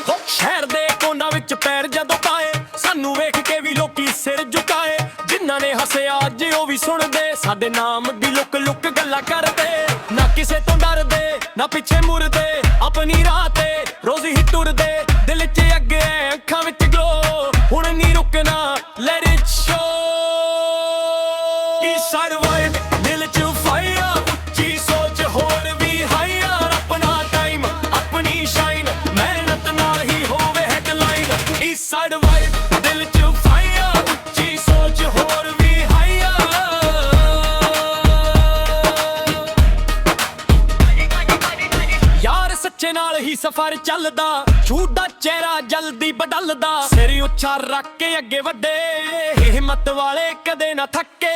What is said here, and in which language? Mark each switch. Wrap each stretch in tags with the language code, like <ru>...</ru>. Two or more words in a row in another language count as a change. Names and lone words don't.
<pa>ਸ਼ਹਿਰ ਦੇ ਕੋਨਾ ਵਿੱਚ ਪੈਰ ਜਦੋਂ ਪਾਏ, ਸਾਨੂੰ ਵੇਖ ਕੇ ਵੀ ਲੋਕੀ ਸਿਰ ਝੁਕਾਏ। ਜਿਨ੍ਹਾਂ ਨੇ ਹੱਸਿਆ ਅੱਜ ਉਹ ਵੀ ਸੁਣਦੇ, ਸਾਡੇ ਨਾਮ ਦੀ ਲੁੱਕ ਲੁੱਕ ਗੱਲਾਂ ਕਰਦੇ। ਨਾ ਕਿਸੇ ਤੋਂ ਡਰਦੇ ਨਾ ਪਿੱਛੇ ਮੁੜਦੇ, ਆਪਣੀ ਰਾਹ ਤੇ ਰੋਜ਼ ਹੀ ਤੁਰਦੇ। ਦਿਲ 'ਚ ਅੱਗੇ ਅੱਖਾਂ ਵਿੱਚ ਗਲੋ, ਹੁਣ ਨਹੀਂ ਰੁਕਣਾ</pa> <en>let it show। Eastside vibe,</en> <pa>ਦਿਲ 'ਚ fire, ਉੱਚੀ ਸੋਚ ਹੋਰ ਵੀ higher। ਆਪਣਾ time, ਆਪਣੀ shine, ਮਿਹਨਤ ਨਾਲ ਹੀ ਹੋਵੇ headline। Eastside vibe, ਦਿਲ 'ਚ fire, ਉੱਚੀ ਸੋਚ ਹੋਰ ਵੀ higher। ਯਾਰ ਸੱਚੇ ਨਾਲ ਹੀ ਸਫ਼ਰ ਚੱਲਦਾ, ਝੂਠ ਦਾ ਚਿਹਰਾ ਜਲਦੀ ਬਦਲਦਾ। ਸਿਰ ਉੱਚਾ ਰੱਖ ਕੇ ਅੱਗੇ ਵੱਡੇ, ਹਿੰਮਤ ਵਾਲੇ ਕਦੇ ਨਾ ਥੱਕੇ।</pa>